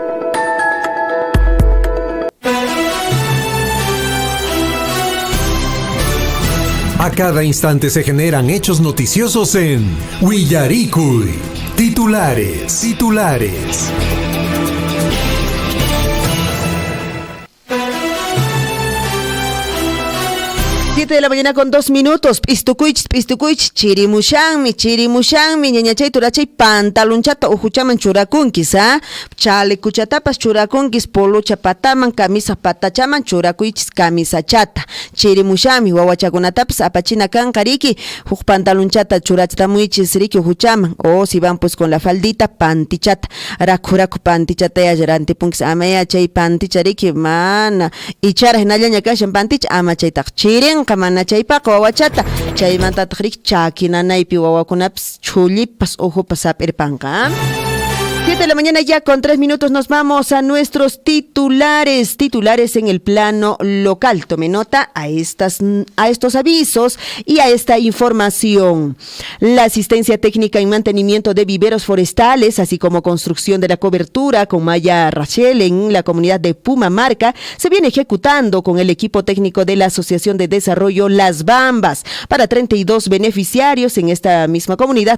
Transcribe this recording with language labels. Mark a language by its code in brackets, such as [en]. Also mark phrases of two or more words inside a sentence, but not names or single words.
[es] A cada instante se generan hechos noticiosos en Willaricui. Titulares. 7 de la mañana con 2 minutos. [qu] Pistukuich, chirimushanmi, ñañachay turachay pantalonchata ujuchaman churakunkis, chalekuchatapas churakunkis, polocha pataman, camisa patachaman churakuichis camisachata. Chirimushami, wawachakunatapas apachina kankariki, huk pantalonchata churachtamuichis riki ujuchaman, [es] o si van pues con la faldita, [qu] pantichata, raku pantichata yarantipunkis, amaya chay pantichariki, mana, ichara hinallaña kashan pantich, ama chaytaq chiren, kamana chaypaqa wawachata chaymantataq rik chakinanaypi wawakunapas chullipas uhupas sapirpanqa. [es] 7 de la mañana ya con 3 minutos nos vamos a nuestros titulares en el plano local. Tome nota a estos avisos y a esta información. La asistencia técnica en mantenimiento de viveros forestales, así como construcción de la cobertura con malla Rachel en la comunidad de Pumamarca, se viene ejecutando con el equipo técnico de la Asociación de Desarrollo Las Bambas para 32 beneficiarios en esta misma comunidad.